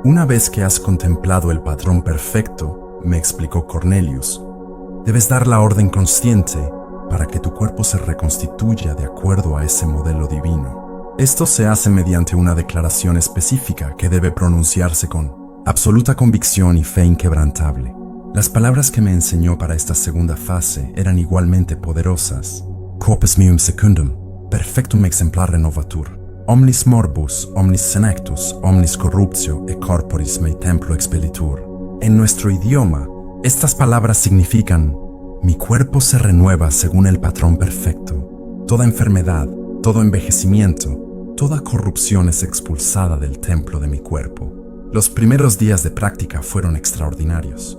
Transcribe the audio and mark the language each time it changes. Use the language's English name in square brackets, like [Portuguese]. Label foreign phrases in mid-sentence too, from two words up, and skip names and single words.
[Spanish] Una vez que has contemplado el patrón perfecto, me explicó Cornelius, debes dar la orden consciente para que tu cuerpo se reconstituya de acuerdo a ese modelo divino. Esto se hace mediante una declaración específica que debe pronunciarse con absoluta convicción y fe inquebrantable. Las palabras que me enseñó para esta segunda fase eran igualmente poderosas. [Latin] Corpus meum secundum, perfectum exemplar renovatur, omnis morbus, omnis senectus, omnis corruptio e corporis mei templo expellitur. [Spanish] En nuestro idioma, estas palabras significan: mi cuerpo se renueva según el patrón perfecto. Toda enfermedad, todo envejecimiento, toda corrupción es expulsada del templo de mi cuerpo. Los primeros días de práctica fueron extraordinarios.